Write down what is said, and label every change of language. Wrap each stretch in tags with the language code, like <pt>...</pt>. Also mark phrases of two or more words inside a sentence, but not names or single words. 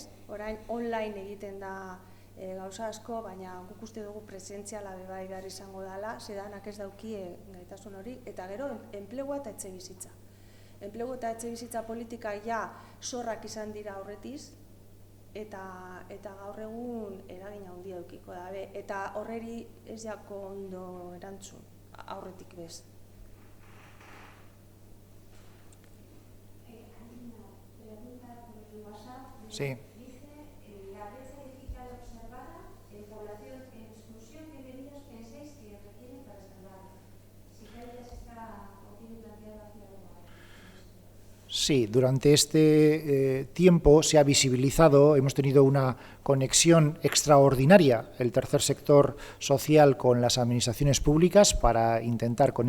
<eu>Orain online egiten da gauza asko, baina guk uste dugu presentziala bebai behar izango dela, zedanak ez dauki gaitasun hori, eta gero enplegua eta etxebizitza. Enplegu eta etxebizitza politika ja zorrak izan dira aurretiz, eta gaur egun eragina handia edukiko dabe, eta horreri ez jako ondo erantzun, aurretik bez.</eu> <es>Sí. Sí, durante este tiempo se ha visibilizado, hemos tenido una conexión extraordinaria, el tercer sector social con las administraciones públicas para intentar con</es>